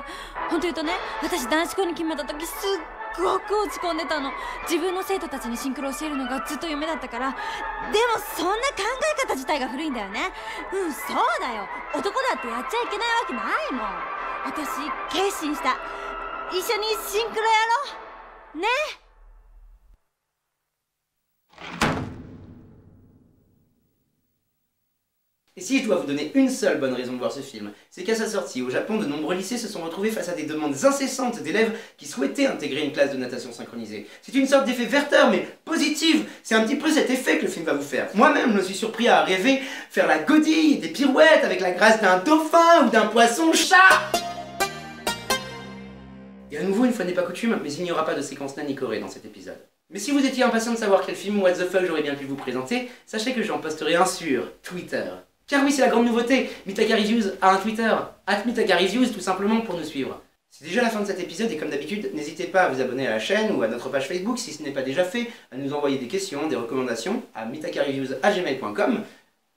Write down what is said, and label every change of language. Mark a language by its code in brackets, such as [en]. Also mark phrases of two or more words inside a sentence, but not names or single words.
[ja] 本当言うとね、私男子校に決めた時すっごく落ち込んでたの。自分の生徒たちにシンクロを教えるのがずっと夢だったから。でもそんな考え方自体が古いんだよね。うん、そうだよ。男だってやっちゃいけないわけないもん。私決心した。一緒にシンクロやろうね。 [fr] Et si je dois vous donner une seule bonne raison de voir ce film, c'est qu'à sa sortie au Japon, de nombreux lycées se sont retrouvés face à des demandes incessantes d'élèves qui souhaitaient intégrer une classe de natation synchronisée. C'est une sorte d'effet Werther, mais positif. C'est un petit peu cet effet que le film va vous faire. Moi-même, je me suis surpris à rêver faire la godille, des pirouettes avec la grâce d'un dauphin ou d'un poisson-chat. Et à nouveau, une fois n'est pas coutume, mais il n'y aura pas de séquence Nani-Corée dans cet épisode. Mais si vous étiez impatient de savoir quel film [en] What the fuck [fr] j'aurais bien pu vous présenter, sachez que j'en posterai un sur Twitter. Car oui, c'est la grande nouveauté, Mitaka Reviews a un Twitter, @MitakaReviews tout simplement pour nous suivre. C'est déjà la fin de cet épisode et comme d'habitude, n'hésitez pas à vous abonner à la chaîne ou à notre page Facebook si ce n'est pas déjà fait, à nous envoyer des questions, des recommandations à mitakareviews@gmail.com.